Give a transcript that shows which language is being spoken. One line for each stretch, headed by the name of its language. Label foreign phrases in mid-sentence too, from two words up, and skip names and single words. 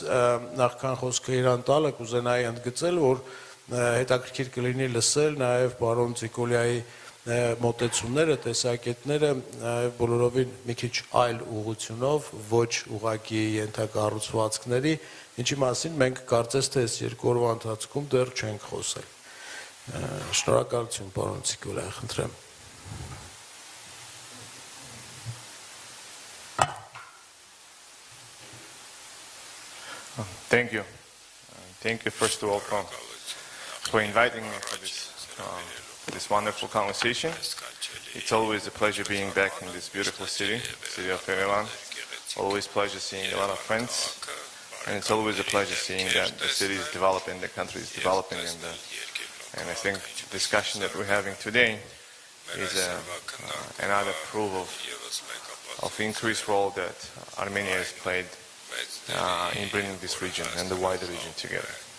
Armenian: նախքան խոսքը իրան տալը կուզենայի ընդգծել, որ հետաքրքիր կլինի լսել նաև պարոն Ցիկոլյայի մոտեցումները, տեսակետները բոլորովին մի քիչ այլ ուղղությունով, ոչ ուղղակի ենթակառուցվածքների, ինչի մասին մենք կարծես թե այս երկու օրվա ընթացքում դեռ չենք խոսել։ Շնորհակալություն պարոն Ցիկոլյա, խնդրեմ։
English: Thank you. Thank you first of all for inviting me for this wonderful conversation. It's always a pleasure being back in this beautiful city of Yerevan, always a pleasure seeing a lot of friends, and it's always a pleasure seeing that the city is developing, the country is developing, and I think the discussion that we're having today is another proof of increased role that Armenia has played in bringing this region and the wider region together.